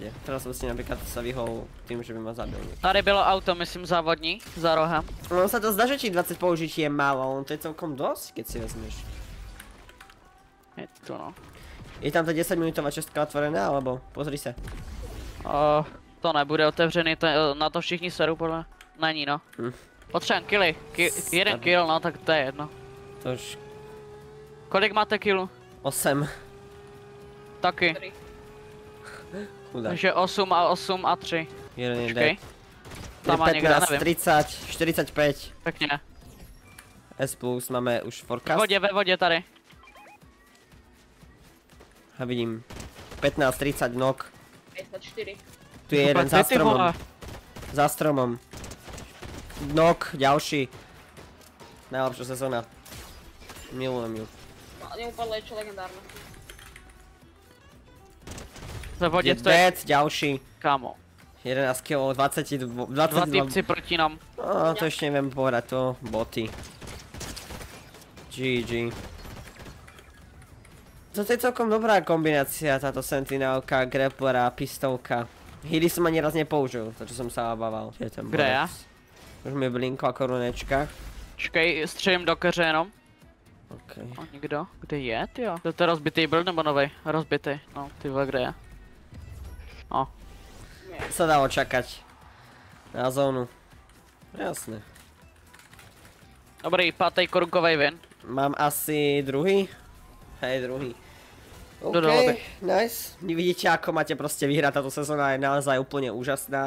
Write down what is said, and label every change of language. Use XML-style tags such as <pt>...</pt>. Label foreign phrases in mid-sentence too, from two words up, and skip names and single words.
<sk>Teraz som si napríklad sa vyhol tým, že by ma zabil niekto.</sk> <cs>Tady bylo auto, myslím, závodní, za rohem.</cs> <sk>No sa to zdá, že či 20 použití je málo, ale to je celkom dosť, keď si vezmeš. Je to no. Je tam tá 10 minútová čestka otvorená, alebo pozri sa.</sk> <cs>To nebude otevřený, na to všichni seru podle. Není no. Potřebujeme killy. Jeden kill, no tak to je jedno. To už Kolik máte killů? 8. Taky. Dobrý. Chudák. Takže 8 a 3. Jeden je Počkej. dead. Tam má někde, 15, nevím. 30, 45. Pěkně.</cs> <sk>S+, máme už</sk> <cs>Ve forecast. vodě tady. A vidím 15, 30 knock. 54.</cs> <sk>Tu je jeden</sk> <cs>Ty,</cs> <sk>za</sk> <cs>ty</cs> <sk>stromom.</sk> <cs>vole.</cs> <sk>Za stromom. Knock, ďalší. Najlepšia sezóna. Milujem ju. No, neupadlo je čo legendárne.</sk> <cs>Ve vodě Je stojí,</cs> <sk>dead, ďalší. kámo. 11 kg, 22. Dva týpci proti nám. No, to ešte neviem povedať, to boty. GG. Toto je celkom dobrá kombinácia, táto sentinelka, grapplera a pistolka. Healy som ani raz nepoužil, to čo som sa obával. Je ten Kde ja?</sk> <cs>borec. Už mi blinkla korunečka. Čekej, střelím do keře jenom. Okay. A nikdo? Kde je, tyjo? To je rozbitý byl nebo novej? Rozbitý. No, ty vole, kde je? O.</cs> <sk>Sa dalo čakať. Na zónu. Jasné.</sk> <cs>Dobrý, pátej korunkovej vin.</cs> <sk>Mám asi druhý? Hej, druhý. Do dohody. Nice. Vidíte, ako máte proste vyhrať, táto sezóna je naozaj úplne úžasná.</sk>